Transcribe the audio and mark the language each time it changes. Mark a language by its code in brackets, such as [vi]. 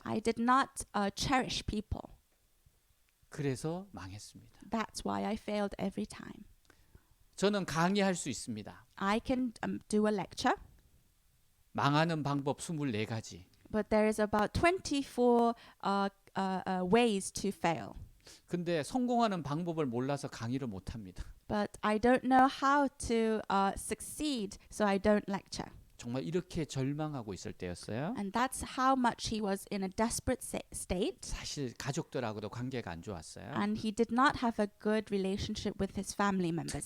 [en] I did not cherish people. [ko] 그래서 망했습니다. [en] That's why I failed every time. [ko] 저는 강의할 수 있습니다. [en] I can do a lecture, [ko] 망하는 방법 24가지. [en] but there is about 24 ways to fail. [ko] 근데 성공하는 방법을 몰라서 강의를 못 합니다. [en] But I don't know how to succeed, so I don't lecture. [ko] 정말 이렇게 절망하고 있을 때였어요. [en] And that's how much he was in a desperate state. [ko] 사실 가족들하고도 관계가 안 좋았어요. [en] And he did not have a good relationship with his family members